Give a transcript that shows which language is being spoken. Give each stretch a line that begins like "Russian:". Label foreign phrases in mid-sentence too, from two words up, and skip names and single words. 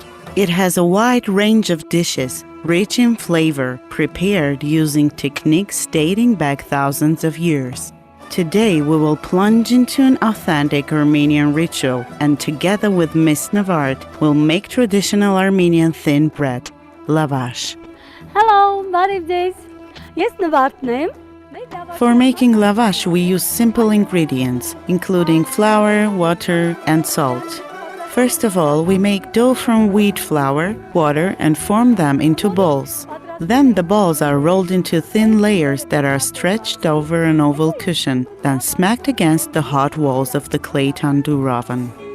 English: It has a wide range of dishes, rich in flavor, prepared using techniques dating back thousands of years. Today, we will plunge into an authentic Armenian ritual and together with Miss Navart, will make traditional Armenian thin bread, lavash. Hello,
Armenian: բարև ձեզ։ Ես Նվարդն եմ։
English: For making lavash, we use simple ingredients, including flour, water, and salt. First of all, we make dough from wheat flour, water, and form them into balls. Then the balls are rolled into thin layers that are stretched over an oval cushion, then smacked against the hot walls of the clay tandoor oven.